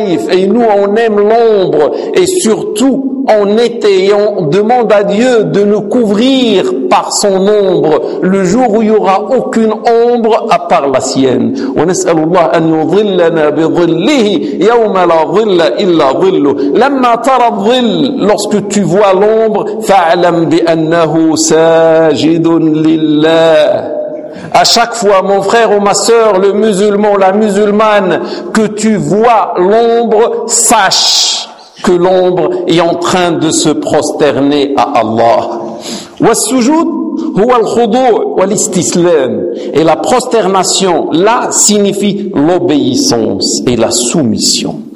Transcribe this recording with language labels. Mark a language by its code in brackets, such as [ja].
[fr] et nous on aime l'ombre et surtout en été et on demande à Dieu de nous couvrir par son ombre le jour où il n'y aura aucune ombre à part la sienne. [ar] On نسأل الله أن يظلنا بظله يوم لا ظل إلا ظله. لما ترى الظل [fr] lorsque tu vois l'ombre [ar] فاعلم بأنه ساجد لله. [fr] À chaque fois mon frère ou ma sœur le musulman la musulmane que tu vois l'ombre sache que l'ombre est en train de se prosterner à Allah. [ar] والسجود هو الخضوع والاستسلام [fr] et la prosternation là signifie l'obéissance et la soumission.